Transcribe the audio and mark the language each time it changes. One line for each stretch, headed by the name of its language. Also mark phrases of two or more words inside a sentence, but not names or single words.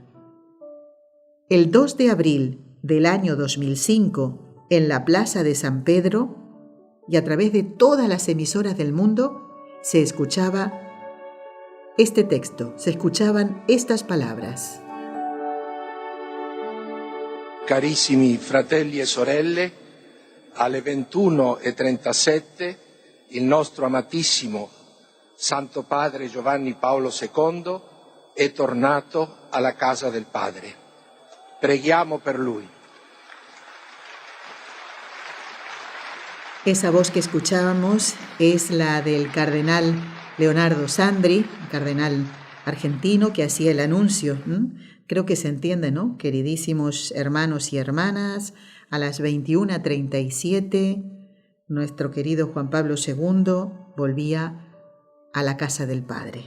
Spanish: El 2 de abril del año 2005, en la Plaza de San Pedro y a través de todas las emisoras del mundo, se escuchaba este texto, se escuchaban estas palabras.
Italian: Carissimi fratelli e sorelle, alle 21:37 il nostro amatissimo Santo Padre Giovanni Paolo II è tornato alla casa del Padre. Preghiamo per lui.
Spanish: Esa voz que escuchábamos es la del cardenal Leonardo Sandri, cardenal argentino que hacía el anuncio. Creo que se entiende, ¿no? Queridísimos hermanos y hermanas, a las 21:37, nuestro querido Juan Pablo II volvía a la casa del Padre.